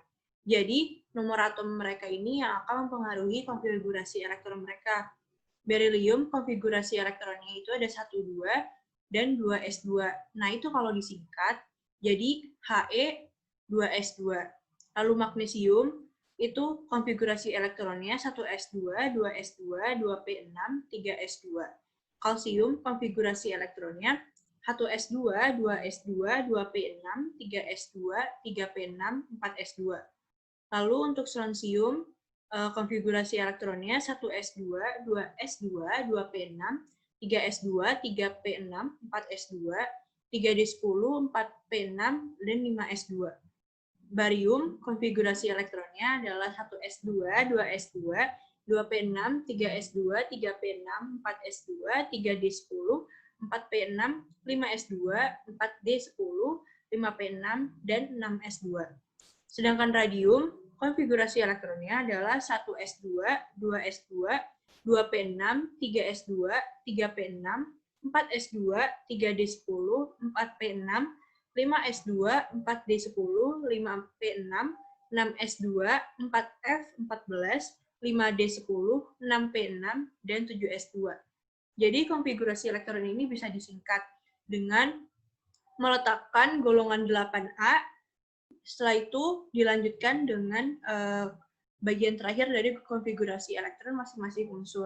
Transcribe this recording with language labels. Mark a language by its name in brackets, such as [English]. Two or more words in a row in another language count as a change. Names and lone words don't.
[Indonesian] Jadi, nomor atom mereka ini yang akan mempengaruhi konfigurasi elektron mereka. Berilium, konfigurasi elektronnya itu ada 1, 2, dan 2s2. Nah, itu kalau disingkat, jadi He 2s2. Lalu magnesium, itu konfigurasi elektronnya 1s2, 2s2, 2p6, 3s2. Kalsium, konfigurasi elektronnya 1s2, 2s2, 2p6, 3s2, 3p6, 4s2. Lalu untuk strontium, konfigurasi elektronnya 1s2, 2s2, 2p6, 3s2, 3p6, 4s2, 3d10, 4p6, dan 5s2. Barium, konfigurasi elektronnya adalah 1s2, 2s2, 2p6, 3s2, 3p6, 4s2, 3d10, 4p6, 5s2, 4d10, 5p6, dan 6s2. Sedangkan radium, konfigurasi elektronnya adalah 1s2, 2s2, 2p6, 3s2, 3p6, 4s2, 3d10, 4p6, 5s2, 4d10, 5p6, 6s2, 4f14, 5d10, 6p6, dan 7s2. Jadi konfigurasi elektron ini bisa disingkat dengan meletakkan golongan 8A. Setelah itu dilanjutkan dengan bagian terakhir dari konfigurasi elektron masing-masing unsur.